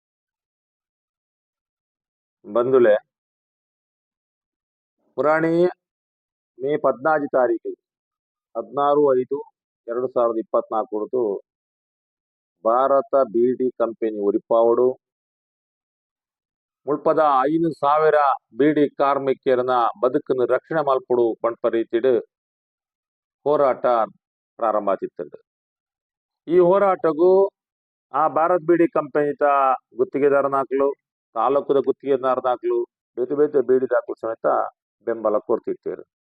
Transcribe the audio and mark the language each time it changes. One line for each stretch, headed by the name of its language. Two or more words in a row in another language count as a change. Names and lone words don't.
Tulu: ಬಂಧುಗಳೇ, ಪುರಾಣಿ ಮೇ 14 ತಾರೀಕು 16/5/2024 ಭಾರತ ಬೀಡಿ ಕಂಪನಿ ಒರಿಪಾವಡು ಮುಳ್ಪದ 5,000 ಬೀಡಿ ಕಾರ್ಮಿಕರನ್ನ ಬದುಕನ್ನು ರಕ್ಷಣೆ ಮಲ್ಪಡು ಪಂಪ ರೀತಿಡ್ ಹೋರಾಟ ಪ್ರಾರಂಭ ಆತಿತ್ತಂಡು. ಈ ಹೋರಾಟಗೂ ಆ ಭಾರತ್ ಬೀಡಿ ಕಂಪನಿತ ಗುತ್ತಿಗೆದಾರನಾಕ್ಲು, ತಾಲೂಕದ ಗುತ್ತಿಗೆದಾರನಾಕ್ಲು, ಬೇತೆ ಬೇತೆ ಬೀಡಿದಾಕ್ಲು ಸಮೇತ ಬೆಂಬಲ ಕೊಡ್ತಿರ್ತಾರೆ.